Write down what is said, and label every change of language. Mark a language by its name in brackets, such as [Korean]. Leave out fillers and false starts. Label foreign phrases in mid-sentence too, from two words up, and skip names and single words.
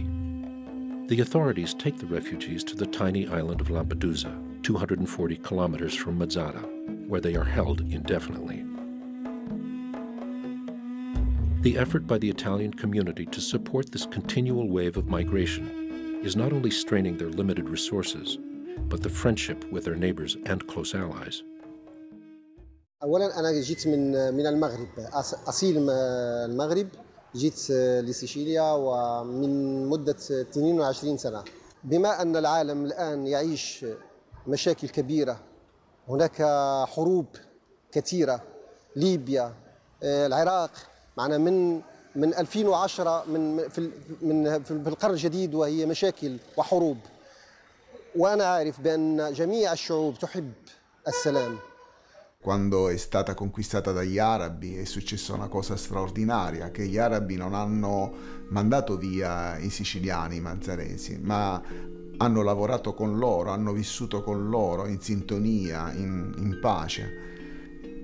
[English] The authorities take the refugees to the tiny island of Lampedusa, 240 kilometers from Mazara, where they are held indefinitely. The effort by the Italian community to support this continual wave of migration is not only straining their limited resources, but the friendship with their neighbors and close allies. [Arabic] أولاً أنا جيت من المغرب، أصيل المغرب، جيت لسيشيليا ومن مدة 22 سنة. بما أن العالم الآن يعيش مشاكل كبيرة، هناك حروب كثيرة، ليبيا، العراق، معنا من 2010 في القرن الجديد وهي مشاكل وحروب. وأنا عارف بأن جميع الشعوب تحب السلام. [Italian] Quando è stata conquistata dagli arabi è successa una cosa straordinaria, che gli arabi non hanno mandato via i siciliani, i mazaresi, ma hanno lavorato con loro, hanno vissuto con loro in sintonia, in pace.